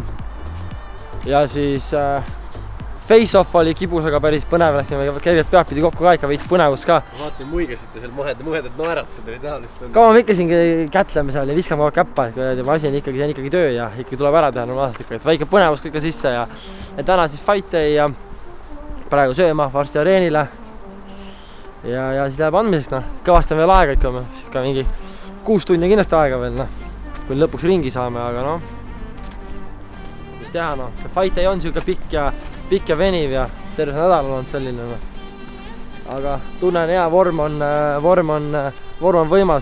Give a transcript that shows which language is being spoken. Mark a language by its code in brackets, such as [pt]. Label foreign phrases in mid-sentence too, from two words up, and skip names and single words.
[et] Ja siis face-off oli kibus, aga päris põnev läksime. Kergelt peab pidi kokku ka ikka veits põnevus ka. Ma vaatasin muigasite seal muhedad naeratused oli taolist. Kaua me ikkasingi kätleme seal ja viskame kogu käppa. Asi on ikkagi töö ja ikkagi tuleb ära teha normaalselt ikka. Väike põnevus kõik sisse ja täna siis [en] fight day [et] ja praegu sööma varsti areenile. Ja siis läheb andmiseks. Kõvasti on veel aega ikka mingi 6 tundi kindlasti aega veel. Kui lõpuks ringi saame, aga mis teha, see [en] fight day [et] on siuke pikk ja veniv ja terve nädal on selline. Aga tunnen hea, vorm on võimas.